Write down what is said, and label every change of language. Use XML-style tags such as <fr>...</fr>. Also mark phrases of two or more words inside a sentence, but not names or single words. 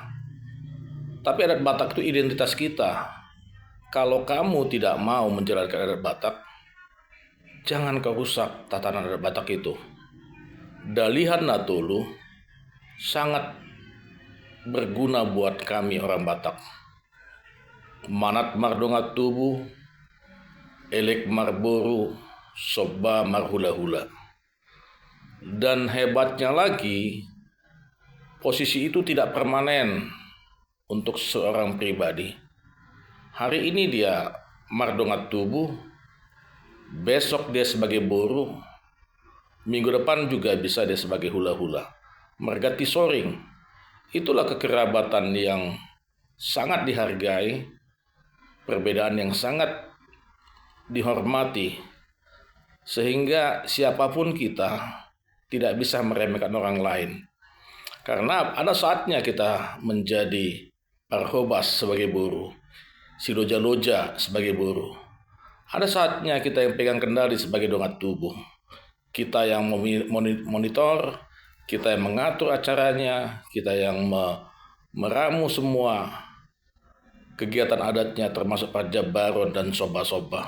<id>Tapi adat Batak itu identitas kita. Kalau kamu tidak mau menjalankan adat Batak, jangan kau rusak tatanan adat Batak itu. Dalihan Natulu sangat berguna buat kami orang Batak.</id> <bbc>Manat mardongat tubuh, elek marboru, soba marhula-hula.</bbc> <id>Dan hebatnya lagi, posisi itu tidak permanen untuk seorang pribadi. Hari ini dia</id> <bbc>mardongat tubuh,</bbc> <id>besok dia sebagai boru, minggu depan juga bisa dia sebagai hula-hula. Mergati soring, itulah kekerabatan yang sangat dihargai, perbedaan yang sangat dihormati, sehingga siapapun kita tidak bisa meremehkan orang lain. Karena ada saatnya kita menjadi Arhobas sebagai buruh,</id> <bbc>si loja-loja</bbc> <id>sebagai buruh. Ada saatnya kita yang pegang kendali sebagai</id> <bbc>dongat tubuh.</bbc> <id>Kita yang monitor, kita yang mengatur acaranya, kita yang meramu semua kegiatan adatnya termasuk Pajabaron dan soba-soba.</id>